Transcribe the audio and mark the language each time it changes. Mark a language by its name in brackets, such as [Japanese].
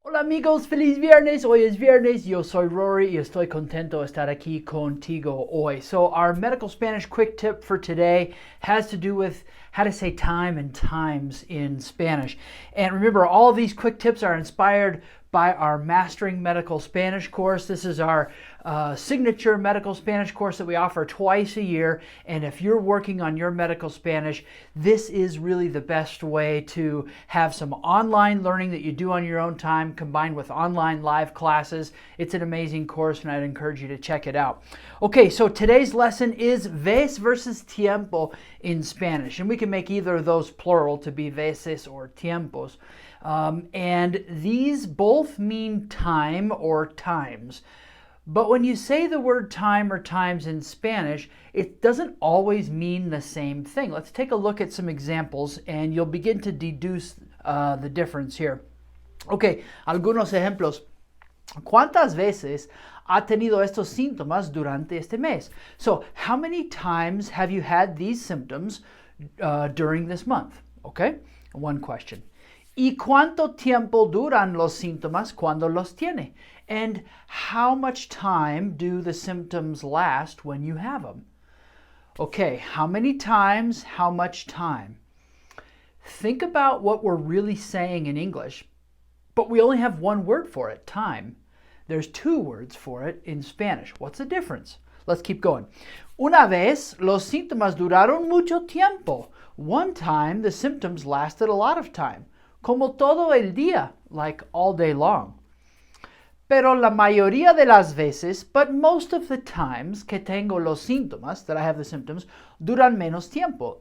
[Spanish] Hola amigos, feliz viernes. Hoy es viernes. Yo soy Rory y estoy contento de estar aquí contigo hoy. [English] So our medical Spanish quick tip for today has to do with how to say time and times in Spanish. And remember, all of these quick tips are inspired by our Mastering Medical Spanish course. This is our signature medical Spanish course that we offer twice a year. And if you're working on your medical Spanish, this is really the best way to have some online learning that you do on your own time combined with online live classes. It's an amazing course and I'd encourage you to check it out. Okay, so today's lesson is vez versus tiempo in Spanish. And we can make either of those plural to be veces or tiempos. And these both mean time or times. But when you say the word time or times in Spanish, it doesn't always mean the same thing. Let's take a look at some examples and you'll begin to deduce the difference here. [Spanish] Okay, algunos ejemplos. ¿Cuántas veces ha tenido estos síntomas durante este mes? [English] So, how many times have you had these symptoms during this month? Okay, one question. [Spanish] ¿Y cuánto tiempo duran los síntomas cuando los tiene? [English] And how much time do the symptoms last when you have them? Okay, how many times, how much time? Think about what we're really saying in English, but we only have one word for it, time. There's two words for it in Spanish. What's the difference? Let's keep going. [Spanish] Una vez, los síntomas duraron mucho tiempo. [English] One time, the symptoms lasted a lot of time. [Spanish] Como todo el día, [English] like all day long. [Spanish] Pero la mayoría de las veces, [English] but most of the times [Spanish] que tengo los síntomas, [English] that I have the symptoms, [Spanish] duran menos tiempo.